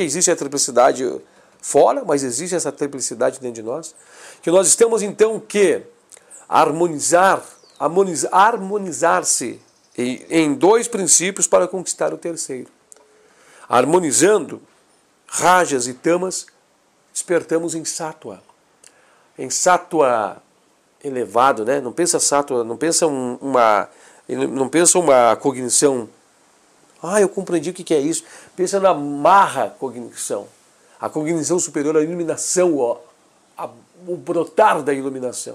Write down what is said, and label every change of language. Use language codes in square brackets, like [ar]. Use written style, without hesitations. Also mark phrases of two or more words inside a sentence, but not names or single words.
[pt] Percebe que existe a triplicidade fora, mas existe essa triplicidade dentro de nós, que nós temos então que harmonizar-se em dois princípios para conquistar o terceiro. Harmonizando rajas e tamas, despertamos em sattva. Em sattva elevado, né? Não pensa sattva, não pensa uma cognição. Eu compreendi o que é isso. Pensa na marra cognição. A cognição superior, a iluminação, o brotar da iluminação.